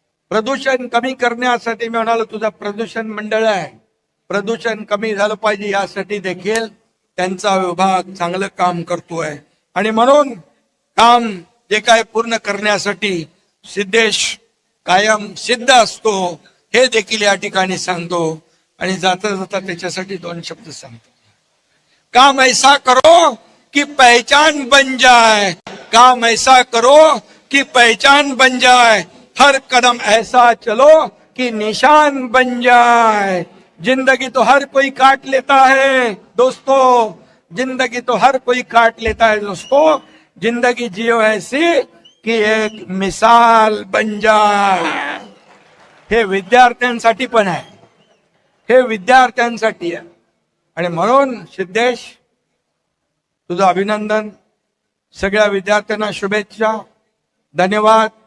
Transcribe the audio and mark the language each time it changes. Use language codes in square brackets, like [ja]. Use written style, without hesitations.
[mr] प्रदूषण कमी करण्यासाठी मी म्हणालो तुझा प्रदूषण मंडळ आहे, प्रदूषण कमी झालं पाहिजे यासाठी देखील त्यांचा विभाग चांगलं काम करतोय. आणि म्हणून काम जे काय पूर्ण करण्यासाठी सिद्धेश कायम सिद्ध असतो हे देखील या ठिकाणी सांगतो. आणि जाता जाता त्याच्यासाठी 2 शब्द सांगतो. [hi] काम ऐसा करो कि पहचान बन जाए, काम ऐसा करो कि पहचान बन जाए, हर कदम ऐसा चलो कि निशान बन जाए. जिंदगी तो हर कोई काट लेता है दोस्तों, जिंदगी तो हर कोई काट लेता है दोस्तों, जिंदगी जियो ऐसी कि एक मिसाल बन जाए. [mr] हे विद्यार्थ्यांसाठी पण आहे, हे विद्यार्थ्यांसाठी आहे. आणि म्हणून सिद्धेश तुझं अभिनंदन, सगळ्या विद्यार्थ्यांना शुभेच्छा, धन्यवाद.